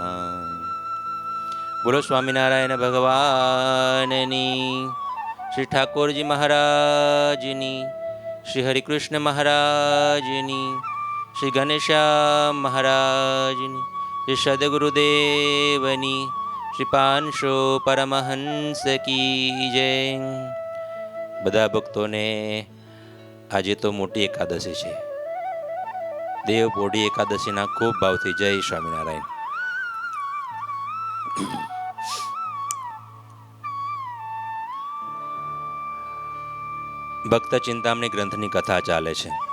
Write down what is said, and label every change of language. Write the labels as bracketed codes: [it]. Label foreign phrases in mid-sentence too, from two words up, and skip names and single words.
[gu] બોલો સ્વામિનારાયણ ભગવાનની, શ્રી ઠાકુરજી મહારાજની, શ્રી હરિકૃષ્ણ મહારાજની, શ્રી ઘનશ્યામ મહારાજની, શ્રી સદ્ગુરુદેવની, શ્રી પાંશો પરમહંસ [hi] की जय। [gu] બધા ભક્તોને આજે તો મોટી એકાદશી છે, દેવપોઢી એકાદશીના ખૂબ ભાવથી જય સ્વામિનારાયણ। ભક્ત ચિંતામણી ગ્રંથની કથા ચાલે છે।